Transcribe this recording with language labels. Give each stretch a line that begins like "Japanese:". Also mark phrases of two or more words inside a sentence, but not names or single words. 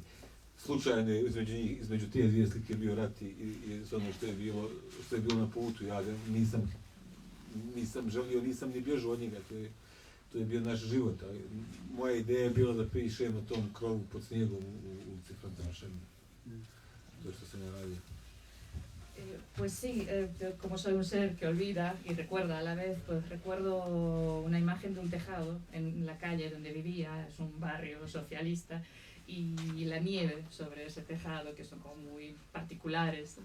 Bosnian: Slučajno je između te dvije slike bio rat i ono što je bilo na putu. Ja nisam želio, nisam ni bježao od njega, to je bio naš život. Moja ideja je bila da pišem o tom krovu pod snijegom u ulici Franca Mašena. To je što sam ja radio.
Spanish: Pues sí, como soy un ser que olvida y recuerda a la vez, pues recuerdo una imagen de un tejado en la calle donde vivía, es un barrio socialista, y la nieve sobre ese tejado, que son como muy particulares.